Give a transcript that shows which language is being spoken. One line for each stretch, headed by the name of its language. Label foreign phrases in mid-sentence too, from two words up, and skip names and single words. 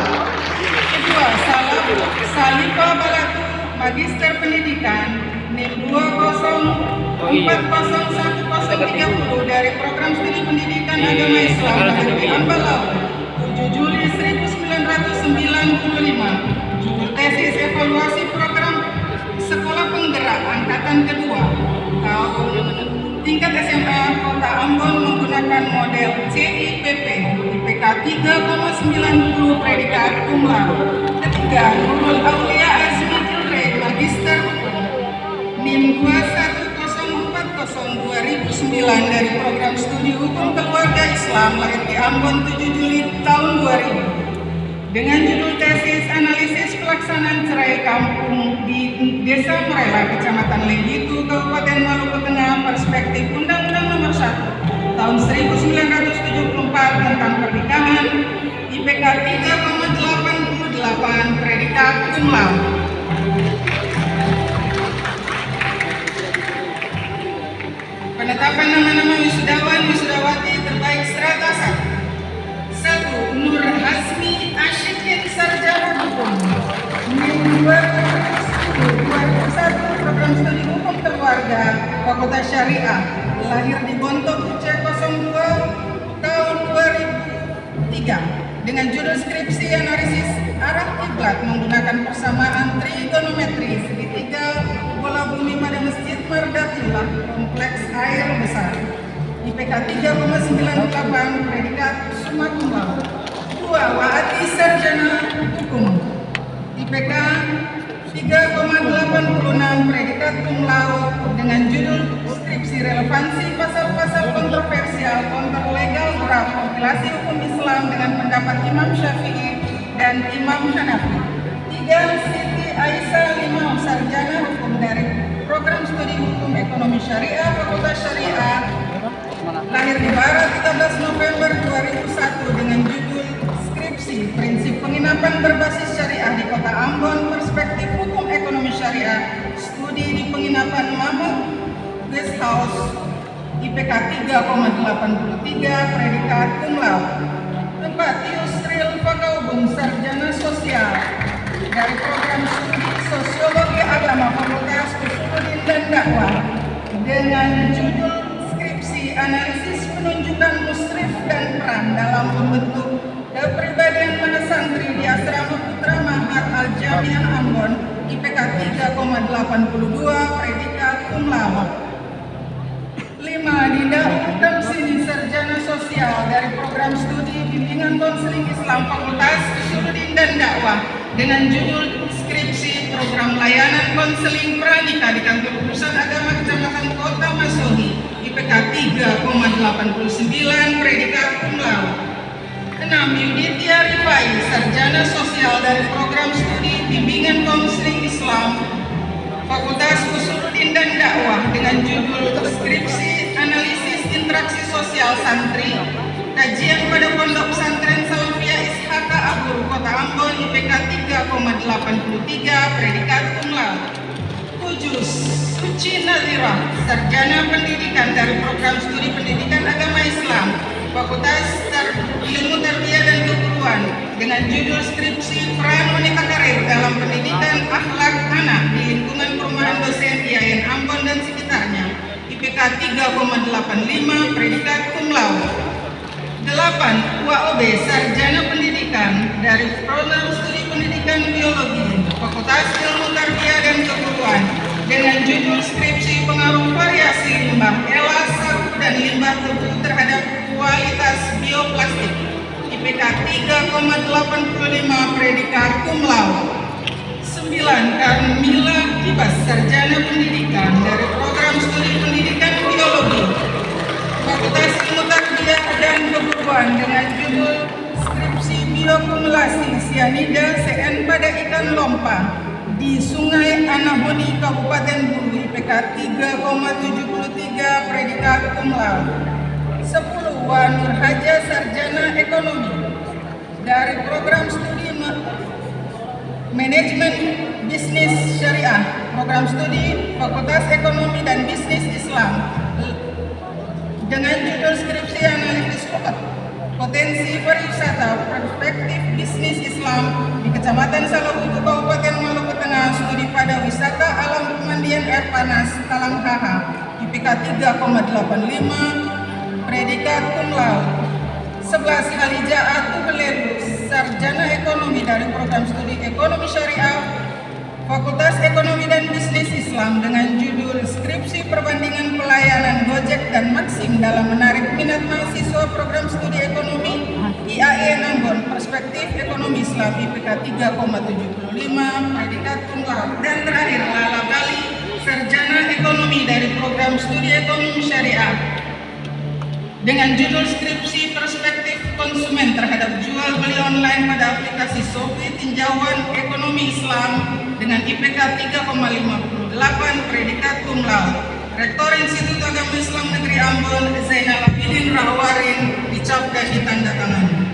Indonesian: Kedua, Salifa Balatu Magister Pendidikan NIM 2040130 dari program studi pendidikan agama Islam di Ambalau 7 Juli 1995. Judul tesis evaluasi program sekolah penggerak angkatan kedua tahun tingkat SMA Kota Ambon menggunakan model CIPP IPK 3,90 predikat
Latin: cum laude.
Indonesian: Ketiga, Nurul Aulia Azmi Kilrey Magister NIM 21040-2009 dari program studi hukum keluarga Islam lahir di Ambon 7 Juli tahun 2000 dengan judul tesis analisis pelaksanaan cerai kampung di Desa Merela, Kecamatan Legitu, Kabupaten Maluku Tengah, perspektif Undang-Undang Nomor 1 Tahun 1974 tentang pernikahan, IPK 3,88 predikat
Latin: cum laude.
Indonesian: Penetapan nama-nama wisudawan wisudawati terbaik strata 1. Nur Hasmi Ashikin Sarjana Hukum NIM 221 program studi hukum keluarga Fakultas Syariah lahir di Bontok C02 tahun 2003 dengan judul skripsi analisis arah kiblat menggunakan persamaan trigonometri segitiga bola bumi pada Masjid Mardatillah kompleks air besar IPK 3,98 predikat
Latin: summa cum laude.
Indonesian: 2. Waati Sarjana Hukum IPK 3,86 predikat
Latin: cum laude
Indonesian: dengan judul skripsi relevansi pasal-pasal kontroversial
English: konter legal draft
Indonesian: kompilasi hukum Islam dengan pendapat Imam Syafi'i dan Imam Hanafi. 3. Siti Aisyah Limau Sarjana Hukum dari program studi hukum ekonomi syariah Fakultas Syariah lahir di Barat 13 November 2001 dengan judul skripsi penginapan berbasis syariah di Kota Ambon, perspektif hukum ekonomi syariah, studi di penginapan Mamut Guest House, IPK 3,83, predikat
Latin: cum laude.
Indonesian: Tempat Yusril Fakaubun, sarjana sosial dari program studi Sosiologi Agama Fakultas Usuluddin dan Dakwah dengan judul skripsi analisis penunjukan musrif dan peran dalam membentuk kepribadian para santri di Asrama Putra Mahat Al-Jamiah Ambon, IPK 3,82, predikat
Latin: cum laude.
Indonesian: 5. Didaud Damsini, sarjana sosial dari program studi bimbingan konseling Islam Fakultas Usuluddin dan Dakwah dengan judul skripsi program layanan konseling pranikah di Kantor Urusan Agama Kecamatan Kota Masohi, IPK 3,89, predikat
Latin: cum laude.
Indonesian: 6. Yuditya Rifai, sarjana sosial dari program studi bimbingan konseling Islam Fakultas Usuluddin dan Dakwah dengan judul skripsi analisis interaksi sosial santri, kajian pada Pondok Pesantren Salafiyah Ishaka Abur, Kota Ambon, IPK 3,83, predikat
Latin: cum laude.
Indonesian: 7. Suci Nazirah, sarjana pendidikan dari program studi pendidikan agama Islam Fakultas Ilmu Tarbiyah dan Keguruan dengan judul skripsi peran wanita karir dalam pendidikan akhlak anak di lingkungan perumahan dosen IAIN Ambon dan sekitarnya, IPK 3,85, predikat
Latin: cum laude.
Indonesian: 8. WAOB, sarjana pendidikan dari program studi pendidikan biologi Fakultas Ilmu Tarbiyah dan Keguruan dengan judul skripsi pengaruh variasi limbah elas, sagu dan limbah tebu terhadap kualitas bioplastik, IPK 3,85, predikat
Latin: cum laude.
Indonesian: 9. Karmila Kibas, sarjana pendidikan dari program studi pendidikan biologi Fakultas Ilmu Tarbiyah dan Keguruan dengan judul skripsi biokumulasi sianida CN pada ikan lompa di Sungai Anahoni, Kabupaten Bulu, IPK 3,73, predikat
Latin: cum laude.
Indonesian: 10. Wanur Haja, sarjana ekonomi dari program studi manajemen bisnis syariah, program studi Fakultas Ekonomi dan Bisnis Islam dengan judul skripsi analisis potensi pariwisata perspektif bisnis Islam di Kecamatan Salahutu, Kabupaten Maluku Tengah, studi pada wisata alam pemandian air panas Talang Haha, IPK 3,85, predikat
Latin: cum laude.
Indonesian: 11. Halija Atuhleru, sarjana ekonomi dari program studi ekonomi syariah Fakultas Ekonomi dan Bisnis Islam dengan judul skripsi perbandingan pelayanan Gojek dan Maxim dalam menarik minat mahasiswa program studi ekonomi IAIN Ambon, perspektif ekonomi Islam, IPK 3,75, predikat
Latin: cum laude.
Indonesian: Dan terakhir Lala Bali, sarjana ekonomi dari program studi ekonomi syariah dengan judul skripsi perspektif konsumen terhadap jual beli online pada aplikasi Shopee tinjauan ekonomi Islam dengan IPK 3,58, predikat
Latin: cum laude.
Indonesian: Rektor Institut Agama Islam Negeri Ambon, Zainal Abidin Rahwarin, dicap dan ditandatangani.